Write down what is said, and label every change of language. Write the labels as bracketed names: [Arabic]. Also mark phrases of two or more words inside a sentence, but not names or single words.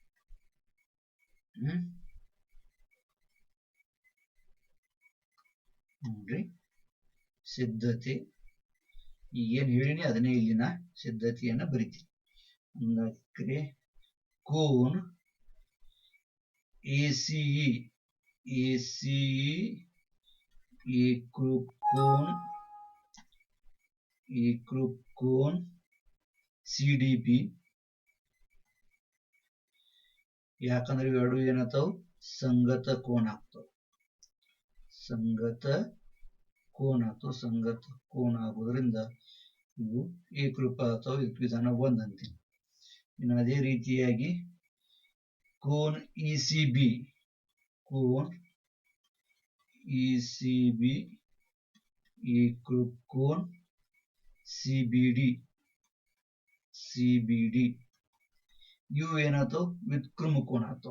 [Kannada] ನೋಡ್ರಿ ಸಿದ್ಧತೆ ಈಗೇನ್ ಹೇಳಿನಿ ಅದನ್ನೇ ಇಲ್ಲಿನ ಸಿದ್ಧತೆಯನ್ನ ಬರಿತೀನಿ. ಕೋನ್ ACE ಏಕರೂಪ ಕೋನ CDP ಯಾಕಂದ್ರೆ ಇವೆರಡು ಏನಾಗ್ತಾವ ಸಂಗತ ಕೋನ ಆಗ್ತಾವ ಸಂಗತ ಕೋನ ಆಗೋದ್ರಿಂದ ಇವು ಏಕರೂಪ ಅಥವಾ ವಿಧಾನ 1 ಅಂತೀನಿ. ಇನ್ನು ಅದೇ ರೀತಿಯಾಗಿ ಕೋನ್ ECB ಏಕರೂಪ ಕೋನ್ CBD ಇವು ಏನಾಗ್ತಾವ ವ್ಯುತ್ಕ್ರಮ ಕೋನ ಆಗ್ತಾವ.